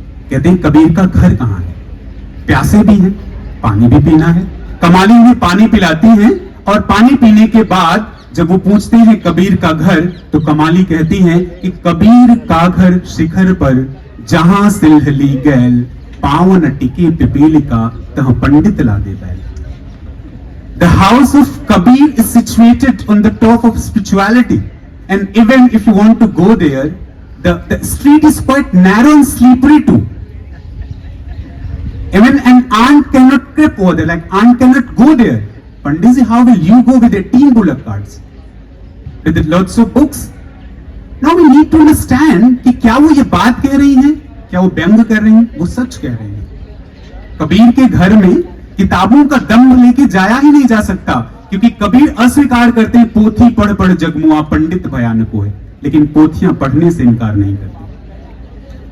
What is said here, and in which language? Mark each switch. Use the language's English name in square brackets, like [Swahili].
[Hindi] कहते हैं कबीर का घर कहां है? प्यासे भी हैं, पानी भी पीना है। कमाली उन्हें पानी पिलाती हैं और पानी पीने के बाद जब वो पूछते हैं कबीर का घर, तो कमाली कहती है कि कबीर का घर शिखर पर, जहां सिलहली गैल, पावन टिके पिपीलिका, तह पंडित लादे बैल। [English] The house of Kabir is situated on the top of spirituality, and even if you want to go there, the street is quite narrow and slippery too. Even an ant cannot creep over there, like ant cannot go there. Panditji, how will you go with 18 bullock carts? With lots of books? Now we need to understand [Hindi] कि क्या वो ये बात कह रही हैं, क्या वो व्यंग कर रही हैं, वो सच कह रही हैं। कबीर के घर में किताबों का दम्भ लेके जाया ही नहीं जा सकता, क्योंकि कबीर अस्वीकार करते हैं पोथी पढ़ पढ़ जगमुआ पंडित भयानक है, लेकिन पोथियां पढ़ने से इनकार नहीं करते।